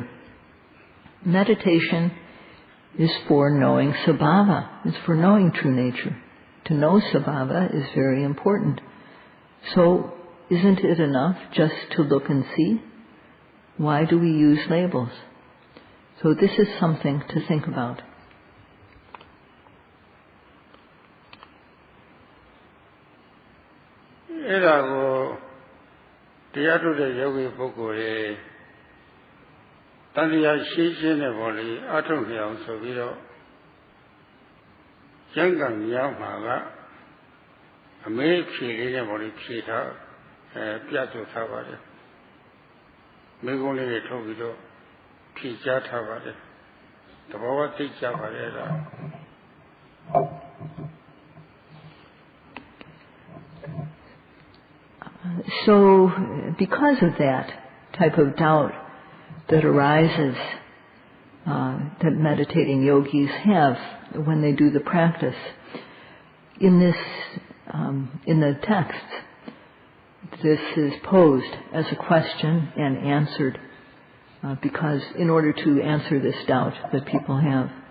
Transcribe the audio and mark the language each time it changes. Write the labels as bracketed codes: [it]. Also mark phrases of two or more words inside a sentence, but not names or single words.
[en] Meditation is for knowing sabhava, it's for knowing true nature. To know sabhava is very important. So isn't it enough just to look and see? Why do we use labels? So this is something to think about. [my] တရားထုတ်တဲ့ယောဂီပုဂ္ဂိုလ်တွေတန်တရားရှင်းရှင်းနဲ့ပေါ်လေအထုတ်ကြအောင်ဆိုပြီးတော့ ကျမ်းဂန်မြောက်မှာကအမေးဖြေလေးနဲ့ပေါ်လေဖြေထားပြဆိုထားပါတယ်မိကုံးလေးတွေထုတ်ပြီးတော့ဖြေကြားထားပါတယ်သဘောဝသိကြပါတယ်ဒါ [en] So, because of that type of doubt that arises, that meditating yogis have when they do the practice, in the text, this is posed as a question and answered, because in order to answer this doubt that people have.